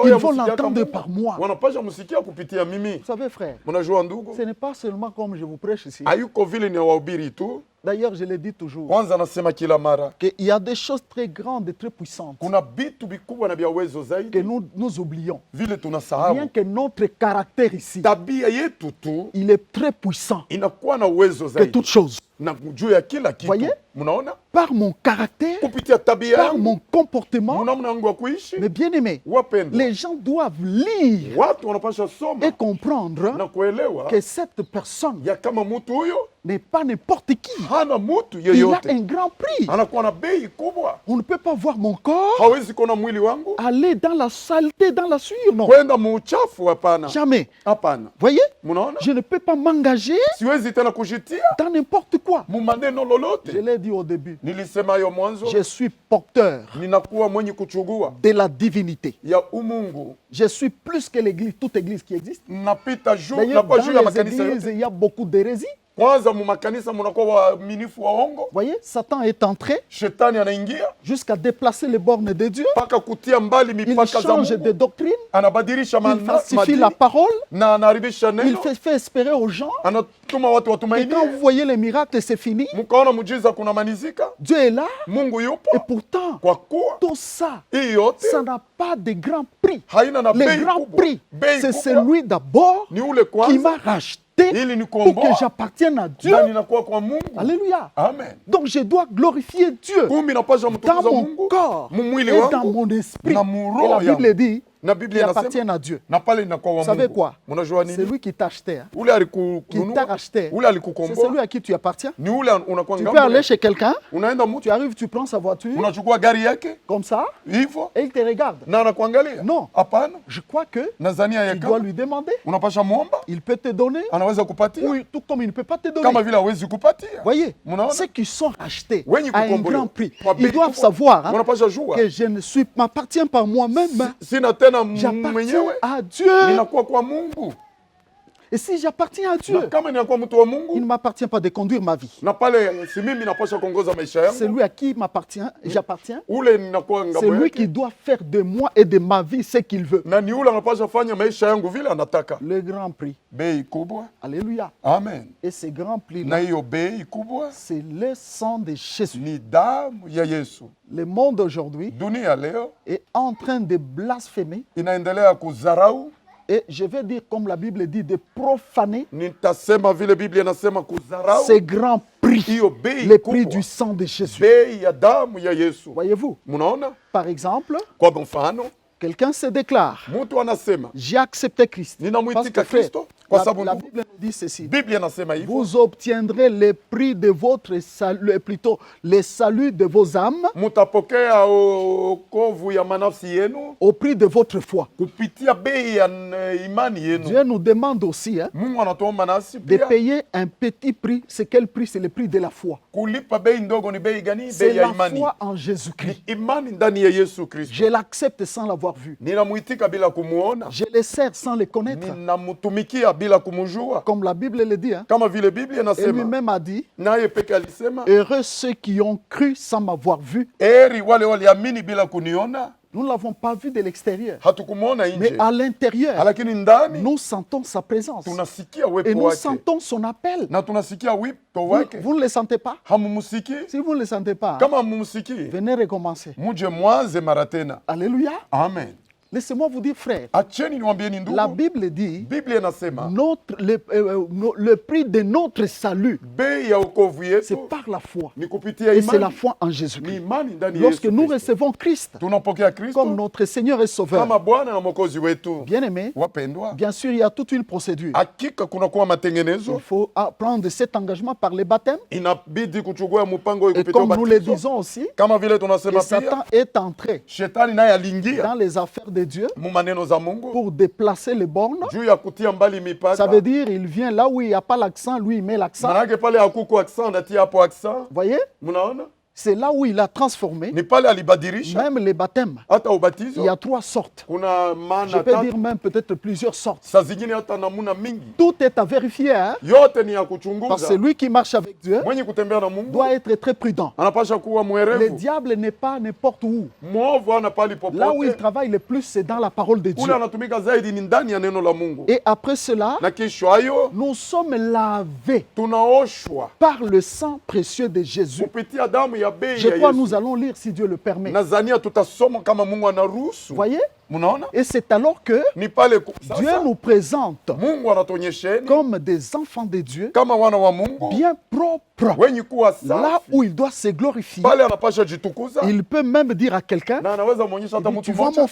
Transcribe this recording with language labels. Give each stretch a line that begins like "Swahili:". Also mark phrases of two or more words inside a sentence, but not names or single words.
French: ils vont
Swahili: hawamsikia
French: l'entendre
Swahili: Mungu,
French: par moi.
Swahili: wanapasha msikia kupitia mimi.
French: Vous savez, frère,
Swahili: Mnajua ndugu,
French: ce n'est pas seulement comme je vous prêche ici.
Swahili: hayuko vile ni wahubiri tu.
French: D'ailleurs, je le dis toujours,
Swahili: Kwanza nasema kila mara
French: qu'il y a des choses très grandes et très puissantes
Swahili: kuna vitu vikubwa na vya uwezo
French: que
Swahili: zaidi
French: nous oublions.
Swahili: vile
French: Bien
Swahili: tunasahau.
French: que notre caractère ici,
Swahili: Tabia yetu tu
French: il est très puissant
Swahili: inakuwa na uwezo
French: que
Swahili: zaidi
French: toute chose.
Swahili: na juu ya kila kitu.
French: Voyez?
Swahili: Mnaona,
French: Par mon caractère,
Swahili: kupitia tabia
French: par
Swahili: yangu,
French: mon comportement,
Swahili: namna yangu ya kuishi,
French: mais bien aimé,
Swahili: wapendwa,
French: les gens doivent lire
Swahili: watu wanapasha
French: et
Swahili: soma
French: comprendre
Swahili: na kuelewa
French: que cette personne
Swahili: ya kama mtu huyo
French: n'est pas n'importe qui.
Swahili: hana mtu
French: Il a
Swahili: yeyote,
French: un grand prix.
Swahili: anakuwa na bei kubwa.
French: On ne peut pas voir mon corps
Swahili: Hawezi kuona mwili wangu
French: aller dans la saleté, dans la sueur, non.
Swahili: kwenda muuchafu, hapana,
French: Jamais.
Swahili: hapana.
French: Voyez,
Swahili: Mnaona,
French: je ne peux pas m'engager
Swahili: siwezi tena kujitia
French: dans n'importe quoi.
Swahili: mu maneno
French: Je
Swahili: lolote.
French: l'ai dit au début.
Swahili: Nilisema hiyo mwanzo,
French: Je suis porteur
Swahili: ninakuwa mwenye kuchugua
French: de la divinité.
Swahili: ya umungu,
French: Je suis plus que l'église, toute église qui existe.
Swahili: napita juu,
French: D'ailleurs,
Swahili: nakuwa juu ya
French: dans les
Swahili: makanisa
French: églises,
Swahili: yote.
French: il y a beaucoup d'hérésies.
Swahili: Kwanza mu makanisa munakuwa waaminifu waongo,
French: Voyez, Satan est entré
Swahili: shetani anaingia
French: jusqu'à déplacer les bornes de Dieu.
Swahili: mpaka kutia mbali
French: Il
Swahili: mipaka za
French: change de
Swahili: Mungu,
French: doctrine.
Swahili: anabadilisha
French: Il falsifie
Swahili: madini
French: la parole.
Swahili: na anaharibisha
French: Il
Swahili: neno,
French: fait espérer aux gens.
Swahili: anatuma watu
French: Et
Swahili: watumainie.
French: quand vous voyez les miracles, c'est fini.
Swahili: Mkaona mujiza kunamanizika,
French: Dieu est là.
Swahili: Mungu
French: Et
Swahili: yupo.
French: pourtant,
Swahili: Kwa kuwa
French: tout ça,
Swahili: hii yote
French: ça n'a pas de grand prix.
Swahili: haina na
French: Le
Swahili: bei
French: grand
Swahili: kubwa.
French: prix,
Swahili: Bei
French: c'est
Swahili: kubwa
French: celui d'abord
Swahili: ni ule
French: qui
Swahili: kwanza
French: m'a racheté racheté
Swahili: ili
French: pour
Swahili: nikomboa
French: que j'appartienne à Dieu.
Swahili: na ninakuwa kwa Mungu.
French: Alléluia.
Swahili: Amen.
French: Donc je dois glorifier Dieu
Swahili: Kumbi napasha
French: dans
Swahili: mtukuza
French: mon
Swahili: Mungu
French: corps
Swahili: mu mwili
French: et dans
Swahili: wangu
French: mon esprit.
Swahili: na
French: Et
Swahili: muroho
French: la Bible
Swahili: yangu.
French: dit
Swahili: Na
French: qu'il
Swahili: Biblia
French: appartient
Swahili: inasema
French: à Dieu.
Swahili: na pale inakuwa wa
French: Vous savez
Swahili: Mungu.
French: quoi?
Swahili: Unajua
French: C'est
Swahili: nini?
French: lui qui t'a acheté. Hein?
Swahili: Ule
French: Qui t'a
Swahili: alikununua,
French: racheté.
Swahili: ule
French: C'est
Swahili: alikukomboa,
French: celui à qui tu appartiens.
Swahili: ni ule unakuwa
French: Tu peux
Swahili: ngambo.
French: aller chez quelqu'un,
Swahili: Unaenda
French: tu
Swahili: mtu,
French: arrives, tu prends sa voiture,
Swahili: unachukua gari yake
French: comme ça,
Swahili: hivyo
French: et il te regarde.
Swahili: na anakuangalia.
French: Non.
Swahili: Hapana.
French: Je crois que
Swahili: Nazania ya
French: tu dois
Swahili: kama
French: lui demander.
Swahili: unapasha muomba,
French: Il peut te donner,
Swahili: anaweza kupatia
French: ou tout comme il ne peut pas te
Swahili: kama
French: donner.
Swahili: vile hawezi kupatia.
French: Voyez,
Swahili: Munaona?
French: ceux qui sont achetés
Swahili: Wenye
French: à un
Swahili: kukombolewa
French: grand prix,
Swahili: kwa bei
French: ils doivent
Swahili: kubwa,
French: savoir hein,
Swahili: wanapasha jua
French: que je ne suis m'appartiens pas moi-même.
Swahili: sina tena
French: J'appartiens
Swahili: mwenyewe,
French: à Dieu.
Swahili: ninakuwa kwa Mungu.
French: Et si j'appartiens à
Swahili: Na
French: Dieu,
Swahili: kama ninakuwa mtu wa
French: il ne
Swahili: Mungu,
French: m'appartient pas de conduire ma vie.
Swahili: na pale si mimi napasha kuongoza maisha
French: C'est
Swahili: yangu,
French: lui à qui m'appartient, j'appartiens.
Swahili: ule ninakuwa
French: C'est
Swahili: ngambo
French: lui qui
Swahili: yake,
French: doit faire de moi et de ma vie ce qu'il veut.
Swahili: na ni ule anapasha fanya maisha yangu vile anataka.
French: Le grand prix.
Swahili: Bei kubwa.
French: Alléluia.
Swahili: Amen.
French: Et ce grand
Swahili: Na
French: prix-là,
Swahili: hiyo bei kubwa
French: c'est le sang de Jésus.
Swahili: ni damu ya Yesu.
French: Le monde aujourd'hui
Swahili: Dunia leo
French: est en train de blasphémer
Swahili: inaendelea kudharau,
French: et je vais dire comme la Bible dit, de profaner
Swahili: nitasema vile Biblia inasema kudharau
French: ce grand prix,
Swahili: hiyo bei
French: le prix du
Swahili: kubwa,
French: sang de Jésus.
Swahili: bei ya damu ya Yesu.
French: Voyez-vous,
Swahili: Munaona?
French: par exemple,
Swahili: Kwa mfano,
French: quelqu'un se déclare,
Swahili: mtu anasema
French: j'ai accepté Christ. Parce
Swahili: ninamwitika
French: que frère,
Swahili: Kristo kwa
French: la
Swahili: sababu
French: Bible nous dit ceci.
Swahili: Biblia inasema hivyo,
French: Vous obtiendrez le prix de votre salut, plutôt le salut de vos âmes
Swahili: mutapokea okovu ya manafsi yenu
French: au prix de votre foi.
Swahili: kupitia bei ya imani yenu.
French: Dieu nous demande aussi hein,
Swahili: Mungu anatuomba nasi
French: de
Swahili: pia
French: payer un petit prix. C'est quel prix? C'est le prix de la foi.
Swahili: kulipa bei ndogo. Ni bei gani?
French: C'est
Swahili: Bei ya
French: la
Swahili: imani.
French: foi en Jésus-Christ.
Swahili: Ni imani ndani ya Yesu Kristo.
French: Je l'accepte sans l'avoir vu.
Swahili: Ninamwitika bila kumuona,
French: Je le sers sans le connaître.
Swahili: ninamtumikia bila kumjua,
French: Comme la Bible le dit. Hein.
Swahili: kama vile Biblia
French: Et
Swahili: inasema.
French: lui-même a dit,
Swahili: Naye peke alisema,
French: heureux ceux qui ont cru sans m'avoir vu.
Swahili: heri wale waliamini bila kuniona.
French: Nous ne l'avons pas vu de l'extérieur.
Swahili: Hatukumuona
French: Mais
Swahili: nje,
French: à l'intérieur,
Swahili: lakini ndani
French: nous sentons sa présence.
Swahili: tunasikia
French: Et
Swahili: uwepo
French: nous
Swahili: wake
French: sentons son appel.
Swahili: na tunasikia wito
French: Vous,
Swahili: wake.
French: vous ne le sentez pas?
Swahili: Hamumsikii?
French: Si vous ne le sentez pas, hein,
Swahili: Kama hamumsikii,
French: venez recommencer.
Swahili: muje mwanze mara tena.
French: Alléluia.
Swahili: Amen.
French: Laissez-moi vous dire, frère,
Swahili: Acheni niwaambieni
French: la
Swahili: ndugu,
French: Bible dit
Swahili: Biblia inasema
French: le prix de notre salut,
Swahili: bei ya wokovu
French: c'est
Swahili: yetu
French: par la foi.
Swahili: ni kupitia
French: Et c'est la
Swahili: imani.
French: foi en
Swahili: Ni
French: Jésus-Christ.
Swahili: imani ndani ya
French: Lorsque
Swahili: Yesu
French: nous
Swahili: Kristo.
French: recevons Christ
Swahili: Tunapokea
French: comme
Swahili: Kristo
French: notre Seigneur et Sauveur,
Swahili: kama Bwana na Mwokozi wetu.
French: bien-aimé,
Swahili: Wapendwa,
French: bien sûr, il y a toute une procédure.
Swahili: hakika kunakuwa
French: Il
Swahili: matengenezo,
French: faut prendre cet engagement par les baptêmes.
Swahili: inabidi kuchukua mpango huu
French: Et
Swahili: kupitia
French: comme nous le
Swahili: ubatizo.
French: disons aussi,
Swahili: Kama vile
French: que
Swahili: tunasema
French: Satan
Swahili: pia,
French: est entré
Swahili: shetani naye aliingia
French: dans les affaires de Dieu
Swahili: mu maneno za Mungu
French: pour déplacer les bornes.
Swahili: juu ya kutia mbali
French: Ça
Swahili: mipaka.
French: veut dire il vient là où il n'y a pas l'accent, lui il met l'accent.
Swahili: Manake pale hakuko accent, natia hapo accent.
French: Vous voyez?
Swahili: Mnaona?
French: C'est là où il a transformé
Swahili: Ni pale alibadilisha
French: même les baptêmes.
Swahili: hata
French: Il
Swahili: ubatizo.
French: y a 3 sortes.
Swahili: Kuna
French: Je
Swahili: maana
French: peux
Swahili: tatu,
French: dire même peut-être plusieurs sortes.
Swahili: saa zingine hata namuna mingi.
French: Tout est à vérifier. Hein?
Swahili: Yote ni ya
French: Parce que
Swahili: kuchunguza.
French: celui qui marche avec Dieu
Swahili: Mwenye kutembea na Mungu
French: doit être très prudent.
Swahili: anapasha kuwa
French: Le
Swahili: mwerevu.
French: diable n'est pas n'importe où.
Swahili: Mwovu ana pali
French: Là où il
Swahili: popote.
French: travaille le plus, c'est dans la parole de
Swahili: Ule
French: Dieu.
Swahili: anatumika zaidi ni ndani ya neno la Mungu.
French: Et après cela,
Swahili: Na kisha hayo
French: nous sommes lavés
Swahili: tunaoshwa
French: par le sang précieux de Jésus.
Swahili: kupitia damu ya bei
French: Je
Swahili: ya
French: crois que
Swahili: Yesu.
French: nous allons lire si Dieu le permet.
Swahili: Nazania tutasoma kama Mungu anaruhusu.
French: Voyez?
Swahili: Mnaona?
French: Et c'est alors que
Swahili: Ni pale
French: Dieu
Swahili: sasa
French: nous présente
Swahili: Mungu anatuonyesheni
French: comme des enfants de Dieu,
Swahili: kama wana wa Mungu
French: bien propres.
Swahili: wenye kuwa
French: Là
Swahili: safi.
French: où il doit se glorifier,
Swahili: Pale anapasha jitukuza
French: il peut même dire à quelqu'un,
Swahili: na anaweza muonyesha hata
French: il dit,
Swahili: mtu
French: tu vois
Swahili: mmoja.